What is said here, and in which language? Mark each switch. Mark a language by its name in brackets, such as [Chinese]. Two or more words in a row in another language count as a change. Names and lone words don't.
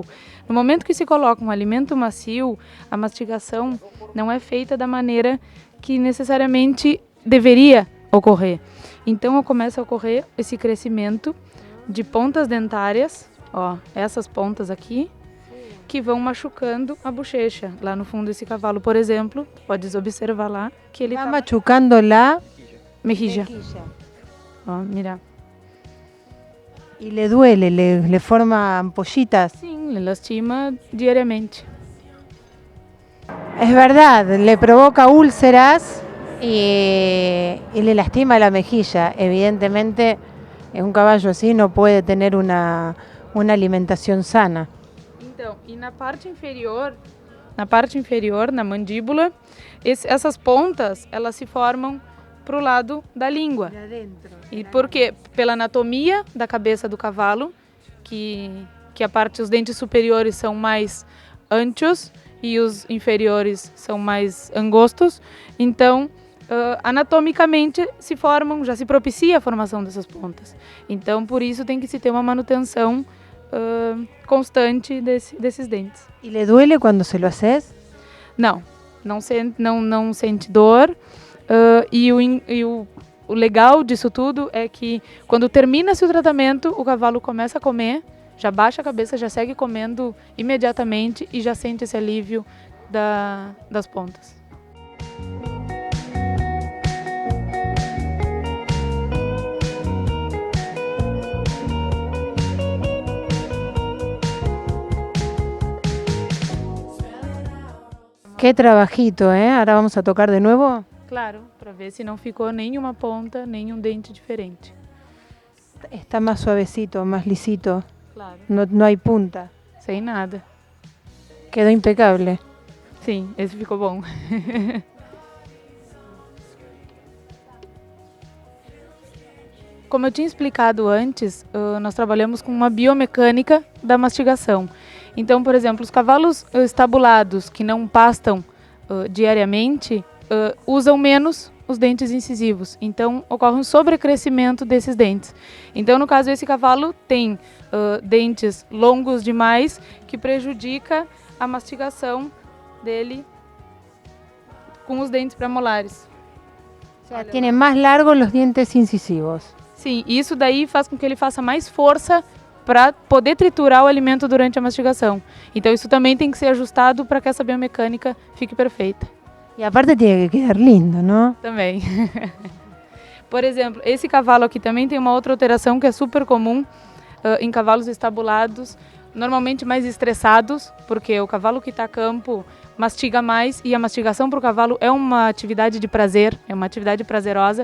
[Portuguese] No momento que se coloca um alimento macio, a mastigação não é feita da maneira que necessariamente deveria ocorrer. Então começa a ocorrer esse crescimento de pontas dentárias, ó, essas pontas aqui, que vão machucando a bochecha. Lá no fundo desse cavalo, por exemplo, podes observar lá que ele está machucando la [Spanish] mejilla. Ó, mira. E le duele, le forma ampollitas. Sim, le lastima diariamente. Es verdad, le provoca úlceras y le lastima la mejilla. Evidentemente, un caballo así no puede tener una alimentación sana. [Portuguese] Então, e na parte inferior, na mandíbula, essas pontas, elas se formam pro lado da língua. E por quê? Pela anatomia da cabeça do cavalo, que os dentes superiores são mais anchos e os inferiores são mais angostos. Então, anatomicamente se formam, já se propicia a formação dessas pontas. Então, por isso tem que se ter uma manutenção constante desses dentes. [Spanish] E le duele quando se lo haces? [Portuguese] Não sente dor. E o legal disso tudo é que quando termina-se o tratamento, o cavalo começa a comer, já baixa a cabeça, já segue comendo imediatamente e já sente esse alívio das pontas. [Spanish] Qué trabajito, ¿eh? Ahora vamos a tocar de nuevo. Claro, [Portuguese] para ver se não ficou nenhuma ponta, nenhum dente diferente. [Spanish] Está más suavecito, más lisito. Claro. No hay punta. [Portuguese] Sem nada. [Spanish] Quedó impecable. [Portuguese] Sim, esse ficou bom. Como eu tinha explicado antes, nós trabalhamos com uma biomecânica da mastigação. Então, por exemplo, os cavalos estabulados que não pastam diariamente usam menos os dentes incisivos. Então, ocorre um sobrecrescimento desses dentes. Então, no caso, esse cavalo tem dentes longos demais que prejudica a mastigação dele com os dentes premolares. [Spanish] O sea, tiene más largos los dientes incisivos. [Portuguese] Sim, isso daí faz com que ele faça mais força para poder triturar o alimento durante a mastigação. Então isso também tem que ser ajustado para que essa biomecânica fique perfeita. [Spanish] E aparte tiene que quedar lindo, não? [Portuguese] Também. Por exemplo, esse cavalo aqui também tem uma outra alteração que é super comum em cavalos estabulados. normalmente mais estressados, porque o cavalo que está a campo mastiga mais e a mastigação para o cavalo é uma atividade de prazer, é uma atividade prazerosa.